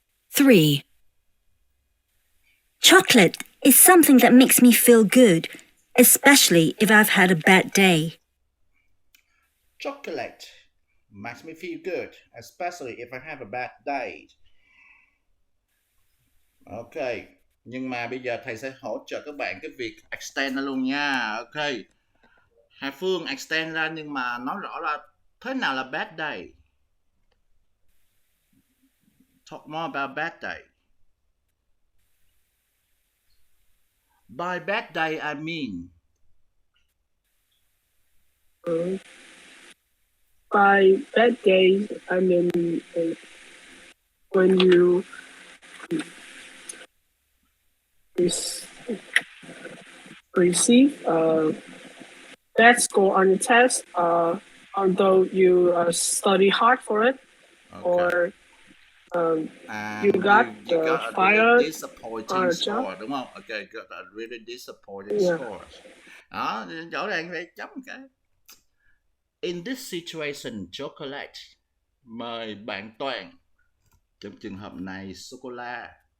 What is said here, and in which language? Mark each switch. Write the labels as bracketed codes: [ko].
[en] 3. Chocolate is something that makes me feel good, especially if I've had a bad day. Chocolate makes me feel good, especially if I have a bad day. [vi] Ok, nhưng mà bây giờ thầy sẽ hỗ trợ các bạn cái việc extend ra luôn nha. Ok, Hà Phương extend ra nhưng mà nói rõ ra thế nào là bad day. [en] Talk more about bad day. By bad day I mean. By bad day I mean when you receive a bad score on your test, although you study hard for it, okay. Or you got fired really disappointing score, [vi] đúng không? Okay, [en] got a really disappointing score. [vi] Đó, rõ ràng vậy, chấm cái. [en] In this situation, chocolate. [vi] Mời bạn Toàn. Trong trường hợp này, sô-cô-la.